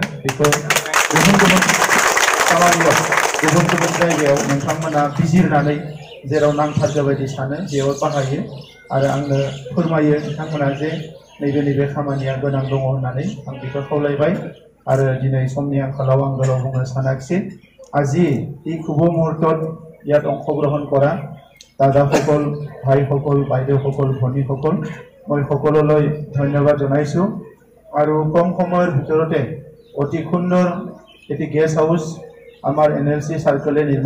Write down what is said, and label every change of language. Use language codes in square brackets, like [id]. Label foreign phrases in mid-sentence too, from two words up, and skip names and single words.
[brx] बेखौ गुबुन गुबुन खामानियाव गुबुन गुबुन जायगायाव नोंथांमोना बिजिरनानै जेराव नांथारगौ बायदि सानो बेयाव बाहायो आरो आंनो फोरमायो बिथांमोना जे नैबे खामानिया गोनां दङ होननानै आं बेखौ खावलायबाय आरो दिनै समनि आंखालाव आं गोलाव बुंनो सानाखिसै। [as] আজি এই শুভ মুহূৰ্তত ইয়াত অংশগ্ৰহণ কৰা দাদাসকল, ভাইসকল, বাইদেউসকল, ভনীসকল, মই সকলোলৈ ধন্যবাদ জনাইছোঁ আৰু কম সময়ৰ ভিতৰতে অতি সুন্দৰ এটি গেষ্ট হাউচ আমাৰ NLC সাৰ্কলে নিৰ্মাণ